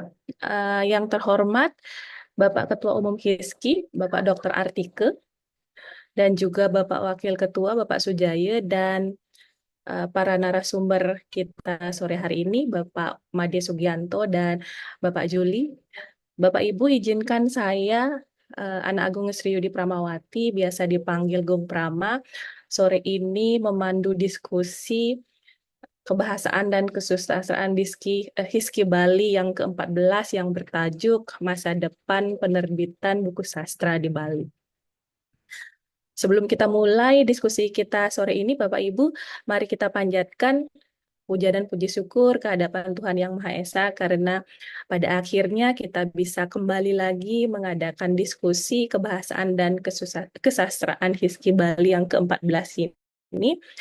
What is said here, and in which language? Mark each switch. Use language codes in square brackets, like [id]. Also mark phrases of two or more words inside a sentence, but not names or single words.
[id] Yang terhormat Bapak Ketua Umum HISKI, Bapak Dr. Artike, dan juga Bapak Wakil Ketua, Bapak Sujaya, dan para narasumber kita sore hari ini, Bapak Made Sugianto dan Bapak Juli. Bapak Ibu, izinkan saya, Ana Agung Sri Yudi Pramawati, biasa dipanggil Gung Prama, sore ini memandu diskusi kebahasaan dan kesusastraan HISKI Bali yang ke-14 yang bertajuk Masa Depan Penerbitan Buku Sastra di Bali. Sebelum kita mulai diskusi kita sore ini, Bapak Ibu, mari kita panjatkan puja dan puji syukur kehadapan Tuhan Yang Maha Esa karena pada akhirnya kita bisa kembali lagi mengadakan diskusi kebahasaan dan kesastraan HISKI Bali yang ke-14 ini.